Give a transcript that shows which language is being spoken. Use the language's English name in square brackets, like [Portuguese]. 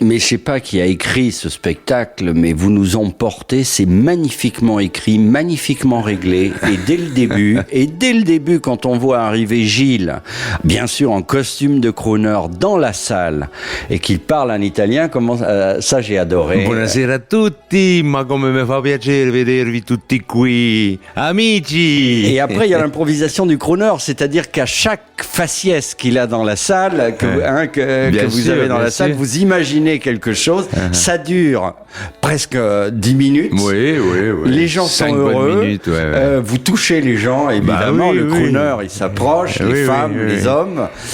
[French] Mais je sais pas qui a écrit ce spectacle, mais vous nous emportez, c'est magnifiquement écrit, magnifiquement réglé, et dès le début, quand on voit arriver Gilles, bien sûr en costume de crooner dans la salle, et qu'il parle en italien, ça j'ai adoré. [Italian] Buonasera a tutti, ma come mi fa piacere vedervi tutti qui, amici. [French] Et après il y a l'improvisation du crooner, c'est-à-dire qu'à chaque faciès qu'il a dans la salle, que vous avez dans la salle, vous imaginez quelque chose, ça dure presque 10 minutes. Oui. Les gens sont heureux. Minutes, vous touchez les gens, évidemment. Le crooner, il s'approche, les femmes, les hommes.